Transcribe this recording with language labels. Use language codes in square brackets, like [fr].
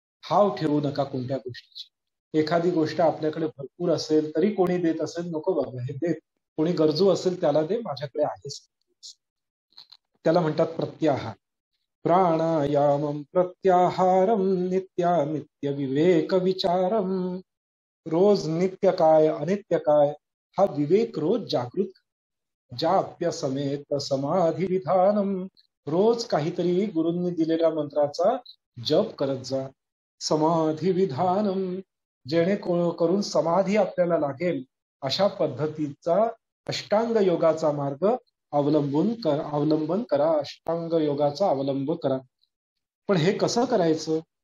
[mr] हाव ठेवू नका कोणत्या गोष्टीची. एखादी गोष्ट आपल्याकडे भरपूर असेल तरी कोणी देत असेल, नको बाबा हे दे, कोणी गरजू असेल त्याला दे, माझ्याकडे आहेच. त्याला म्हणतात प्रत्याहार. [sa] प्राणायामम प्रत्याहारम नित्यानित्य विवेक विचारम. [mr] रोज नित्य काय अनित्य काय हा विवेक रोज जागृत. [sa] जाप्य समेत समाधी विधानम. [mr] रोज काहीतरी गुरूंनी दिलेल्या मंत्राचा जप करत जा. [sa] समाधी विधानम, [mr] जेणेकरून समाधी आपल्याला लागेल अशा पद्धतीचा अष्टांग योगाचा मार्ग अवलंबन करा. अष्टांग योगाचा अवलंब करा. पण हे कसं करायचं?